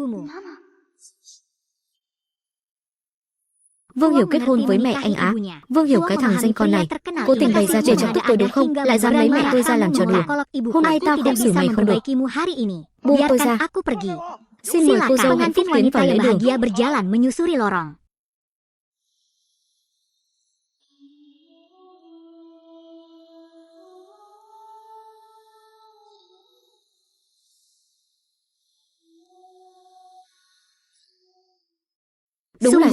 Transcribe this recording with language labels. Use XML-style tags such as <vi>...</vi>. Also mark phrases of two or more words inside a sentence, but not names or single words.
<vi>Vương Hiểu kết hôn với mẹ anh á? Vương Hiểu cái thằng danh con này, cố tình bày ra để chọc tức tôi đúng không? Lại dám lấy mẹ tôi ra làm trò đùa. Hôm nay tao không xử mày không được. Buông tôi ra. Xin mời cô dâu hạnh phúc tiến vào lễ đường.</vi> <id>Berjalan menyusuri lorong.</id> <vi>Đúng là</vi>